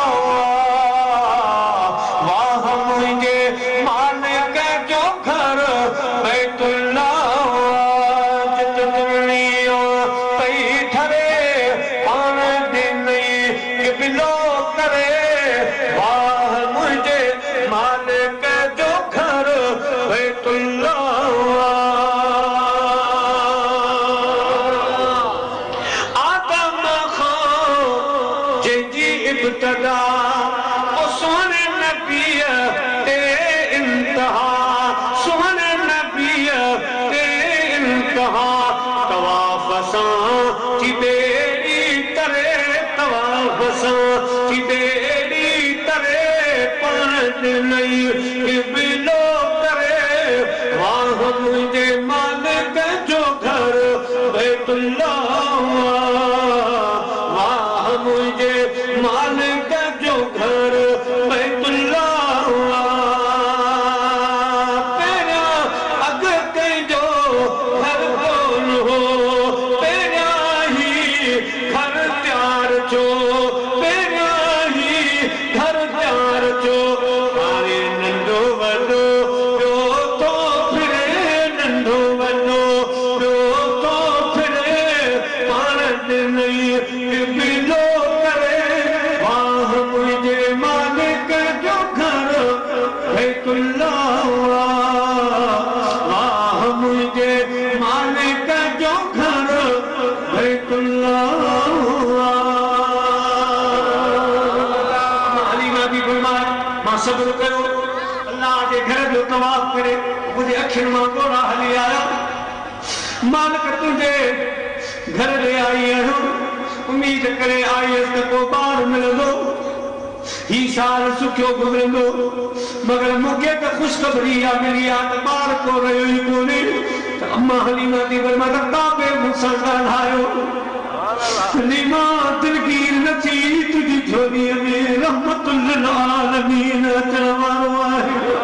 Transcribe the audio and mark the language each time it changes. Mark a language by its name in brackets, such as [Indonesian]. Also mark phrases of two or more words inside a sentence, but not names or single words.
[Sindhi] वाह मुंहिंजे मालिक जो घर बैतुल्ला जित दुनिया पई ठरे पाण ॾिनई क़िबलो करे वाह मुंहिंजे मालिक जो घर बैतुल्ला इब्तदा ओ सोने नबी ते इंतहा सोने नबी ते इंतहा तवाफ सां की बेड़ी तरे तवाफ सां की बेड़ी तरे पाण नहीं क़िबलो करे वाह मुंहिंजे मालिक जो घर बैतुल्ला वाह मुंहिंजे मालिक जो घर बैतुल्ला पहिरियां अॻु कंहिंजो घर कोन हो पहिरियां ई घर तयारु थियो पहिरियां ई घर तयारु थियो हाणे नंढो वॾो ॿियो थो फिरे नंढो वॾो ॿियो थो फिरे पाण ॾिनई क़िबलो मुझे मालिक जो घर बैतुल्ला वाह मुझे मालिक जो घर बैतुल्ला हलीमा भी फरमाए मां सब्र कयो अल्लाह जे घर जो तवाफ करे मुझे अखियुनि मां ॻोढ़ा हली आया मालिक तुंहिंजे घर ॾे आई आहियां उम्मीद करे आई त को ॿार मिलंदो ही साल सुखियो गुज़रंदो मगर मूंखे त ख़ुशख़बरी मिली आहे त ॿार को रहियो ई कोन्हे त अम्मा हलीमा थी फरमाए त काबे मूंसां ॻाल्हायो हलीमा दिलगीर न थी तुंहिंजी झोलीअ में [Arabic] رحمة للعالمين [Sindhi] अचण वारो आहे